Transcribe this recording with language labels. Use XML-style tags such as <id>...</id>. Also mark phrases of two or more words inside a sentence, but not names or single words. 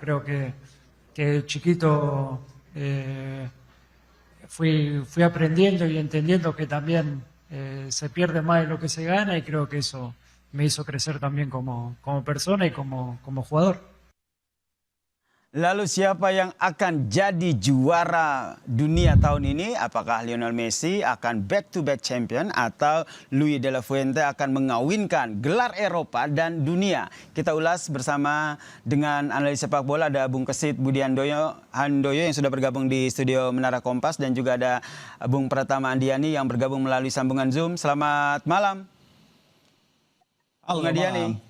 <es>Creo que chiquito fui aprendiendo y entendiendo que también se pierde más de lo que se gana, y creo que eso me hizo crecer también como persona y como jugador.</es> <id>Lalu siapa yang akan jadi juara dunia tahun ini? Apakah Lionel Messi akan</id> <en>back-to-back champion</en> <id>atau Luis de la Fuente akan mengawinkan gelar Eropa dan dunia? Kita ulas bersama dengan analis sepak bola, ada Bung Kesit Budi Handoyo yang sudah bergabung di studio Menara Kompas, dan juga ada Bung Pratama Andiani yang bergabung melalui sambungan Zoom. Selamat malam. Bung Andiani.</id>